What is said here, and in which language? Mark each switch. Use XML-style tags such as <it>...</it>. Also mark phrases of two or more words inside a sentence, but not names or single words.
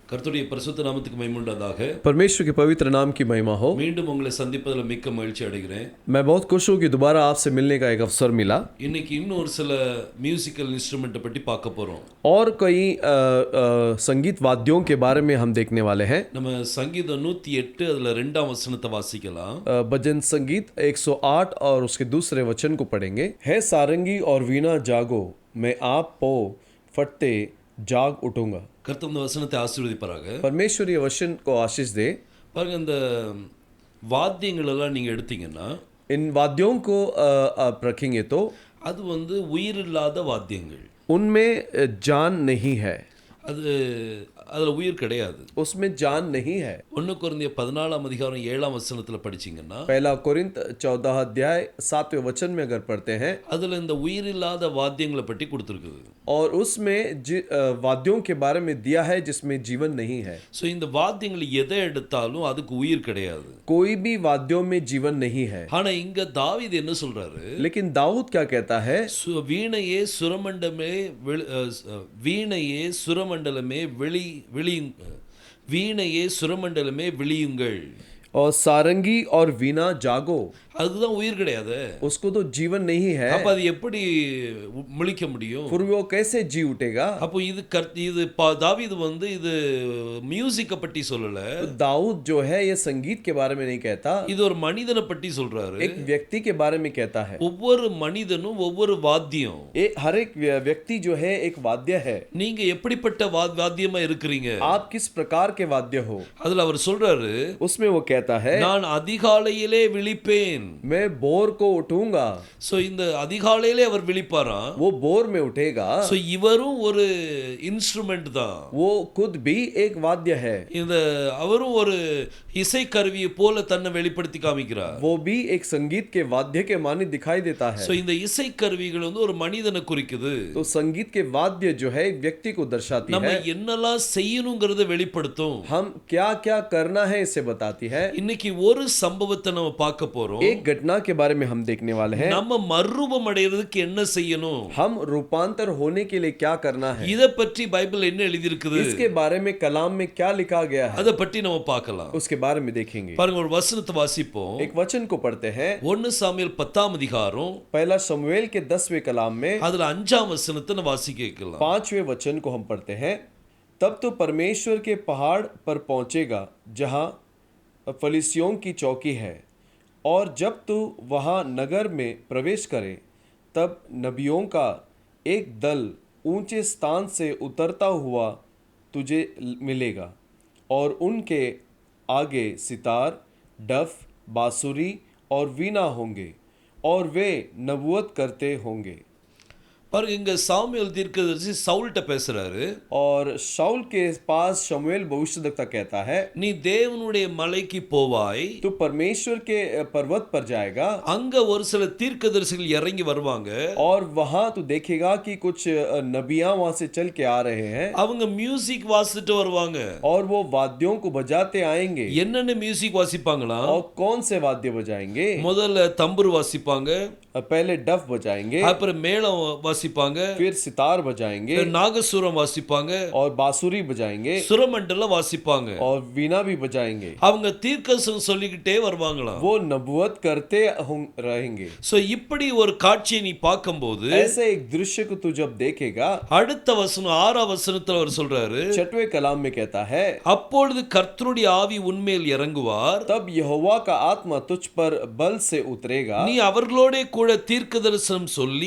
<ta>கர்த்தருடைய பரிசுத்த நாமத்துக்கு மகிமை உண்டாதாக.</ta> <hi>परमेश्वर के पवित्र नाम की महिमा हो।</hi> <ta>மீண்டும் உங்களை சந்திப்பதில் மிக்க மகிழ்ச்சி அடைகிறேன்.</ta> <hi>मैं बहुत खुश हूँ कि दोबारा आपसे मिलने का एक अवसर मिला।</hi> <ta>இன்னைக்கு இன்னும் ஒரு சில</ta> <en>musical instrument</en> <ta>பற்றி பார்க்க போறோம்.</ta> <hi>और कई संगीत वाद्यों के बारे में हम देखने वाले हैं।</hi> <ta>நம்ம சங்கீதம் 108 அதுல 2ஆம் வசனத்தை வாசிக்கலாம்.</ta> <hi>भजन संगीत 108 और उसके दूसरे वचन को पढ़ेंगे। है सारंगी और वीणा जागो, मैं आप पो फटते जाग उठूंगा।</hi> <ta>கர்த்தர் இந்த வசனத்தை ஆசீர்வதிப்பாராக.</ta> <hi>परमेश्वर ये वचन को आशीष दे।</hi> <ta>பாருங்க, இந்த வாத்தியங்கள் எல்லாம் நீங்க எடுத்தீங்கன்னா</ta> <hi>इन वाद्यों को आप रखेंगे तो</hi> <ta>அது உயிரில்லாத வாத்தியங்கள்.</ta> <hi>उनमें जान नहीं है,</hi> <ta>அதுல உயிர் கிடையாது.</ta> <hi>उसमें जान नहीं है।</hi> <ta>1 கொரிந்தியர் 14ஆம் அதிகாரம் 7ஆம் வசனத்துல படிச்சீங்கன்னா</ta> <hi>पहला कोरिन्थ 14 अध्याय 7वें वचन में अगर पढ़ते हैं</hi> <ta>அதுல இந்த உயிரில்லாத வாத்தியங்களை பற்றி கொடுத்திருக்குது.</ta> <hi>और उसमें वाद्यों के बारे में दिया है जिसमें जीवन नहीं है।</hi> <ta>ஸோ இந்த வாத்தியங்கள் எதை எடுத்தாலும் அதுக்கு உயிர் கிடையாது.</ta> <hi>कोई भी वाद्यों में जीवन नहीं है।</hi> <ta>ஆனா இங்க தாவீது என்ன சொல்றாரு?</ta> <hi>लेकिन दाऊद क्या कहता है?</hi> <ta>வீணையே சுரமண்டலமே வீணையே சுரமண்டலமே வீணையே சுரமண்டலமே விழியுங்கள்.</ta> <hi>और सारंगी और वीणा जागो,</hi> <ta>அதுதான் உயிர் கிடையாது.</ta> <hi>उसको तो जीवन नहीं है।</hi> <ta>அப்ப அது எப்படி முழிக்க முடியும்?</ta> <hi>फिर वो कैसे जी उठेगा?</hi> <ta>அப்போ இது தாவீது இது மியூசிக்கை பற்றி சொல்லல.</ta> <hi>तो दाऊद जो है ये संगीत के बारे में नहीं कहता,</hi> <ta>இது ஒரு மனிதனை பற்றி சொல்றாரு.</ta> <hi>एक व्यक्ति के बारे में कहता है।</hi> <ta>ஒவ்வொரு மனிதனும் ஒவ்வொரு வாத்தியம்.</ta> <hi>हर एक व्यक्ति जो है एक वाद्य है।</hi> <ta>நீங்க எப்படிப்பட்ட வாத்தியமா இருக்கிறீங்க?</ta> <hi>आप किस प्रकार के वाद्य हो?</hi> <ta>அதுல அவர் சொல்றாரு,</ta> <hi>उसमें वो कहता है</hi> <ta>நான் அதிகாலையிலே விழிப்பேன்.</ta> <hi>मैं बोर को उठूंगा।</hi> <ta>சோ இந்த அதிகாலையிலே அவர் விழிப்பாராம்.</ta> <hi>वो बोर में उठेगा।</hi> <ta>சோ இவரும் ஒரு இன்ஸ்ட்ருமெண்ட் தான்.</ta> <hi>वो खुद भी एक वाद्य है।</hi> <ta>அவரும் ஒரு இசை கருவியை போல தன்னை வெளிப்படுத்தி காமிக்கிறார்.</ta> <hi>वो भी एक संगीत के वाद्य के मानी दिखाई देता है।</hi> <ta>சோ இந்த இசை கருவிகள் ஒரு மனிதனை குறிக்குது.</ta> <hi>तो संगीत के वाद्य जो है एक व्यक्ति को दर्शाती है।</hi> <ta>நம்ம என்னெல்லாம் செய்யணும்ங்கறதை வெளிப்படுத்தும்.</ta> <hi>हम क्या-क्या करना है इसे बताती है।</hi> <ta>இன்னைக்கு ஒரு சம்பவத்தை நம்ம பார்க்க போறோம்.</ta> <hi>एक घटना के बारे में हम देखने वाले हैं।</hi> <ta>நம்ம மறுரூபம் அடையிறதுக்கு என்ன செய்யணும்?</ta> <hi>हम रूपांतर होने के लिए क्या करना है?</hi> <ta>இத பற்றி பைபிள் என்ன எழுதி இருக்குது?</ta> <hi>इसके बारे में कलाम में क्या लिखा गया है?</hi> <ta>அத பற்றி நம்ம பார்க்கலாம்.</ta> <hi>उसके बारे में देखेंगे।</hi> <ta>பாருங்க, ஒரு வசனத்தை வாசிப்போம்.</ta> <hi>एक वचन को पढ़ते हैं।</hi> <ta>1 சாமுவேல் 10ஆம் அதிகாரம்</ta> <hi>पहला शमूएल के 10वें कलाम में</hi> <ta>அதுல 5ஆம் वचनத்தை நம்ம வாசிக்க கேட்கலாம்.</ta> <hi>5वें वचन को हम पढ़ते हैं। तब तो परमेश्वर के पहाड़ पर पहुंचेगा जहां फलिस्तियों की चौकी है, और जब तू वहां नगर में प्रवेश करे तब नबियों का एक दल ऊंचे स्थान से उतरता हुआ तुझे मिलेगा, और उनके आगे सितार, डफ, बांसुरी और वीणा होंगे, और वे नबूवत करते होंगे।</hi> <ta>பாருங்க, இங்க சாமுவேல் தீர்க்கதரிசி சவுல்ட்ட பேசுறாரு.</ta> <hi>और शाऊल के पास शमूएल भविष्यद्वक्ता कहता है,</hi> <ta>நீ தேவனுடைய மலைக்கு போவாய்,</ta> <hi>तू परमेश्वर के पर्वत पर जाएगा,</hi> <ta>அங்க ஒரு சில தீர்க்கதரிசிகள் இறங்கி வருவாங்க,</ta> <hi>और वहां तू देखेगा कि कुछ नबियां वहां से चल के आ रहे हैं,</hi> <ta>அவங்க மியூசிக் வாசிட்டு வருவாங்க.</ta> <hi>और वो वाद्यों को बजाते आएंगे।</hi> <ta>என்னென்ன மியூசிக் வாசிப்பாங்களா?</ta> <hi>और कौन से वाद्य बजाएंगे?</hi> <ta>முதல்ல தம்புரு வாசிப்பாங்க,</ta> <hi>पहले डफ बजाएंगे,</hi> <ta>அப்புறம் மேளம் வாசிப்பாங்க,</ta> <hi>फिर सितार बजाएंगे,</hi> <ta>நாகசுரம் வாசிப்பாங்க,</ta> <hi>और बांसुरी बजाएंगे,</hi> <ta>சுரமண்டலம் வாசிப்பாங்க,</ta> <hi>और वीणा भी बजाएंगे।</hi> <ta>அவங்க தீர்க்கதரிசனம் சொல்லிக்கிட்டே வருவாங்களாம்.</ta> <hi>वो नबूवत करते रहेंगे।</hi> <ta>சோ இப்படி ஒரு காட்சியை நீ பார்க்கும்போது,</ta> <hi>ऐसे एक दृश्य को तू जब देखेगा,</hi> <ta>அடுத்த வசனம் 6ஆம் வசனத்துல அவர் சொல்றாரு,</ta> <hi>6वें कलाम में कहता है,</hi> <ta>அப்பொழுது கர்த்தருடைய ஆவி உன்மேல் இறங்குவார்,</ta> <hi>तब यहोवा का आत्मा तुझ पर बल से उतरेगा,</hi> <ta>நீ அவர்களோடே கூட தீர்க்கதரிசனம் சொல்லி,</ta>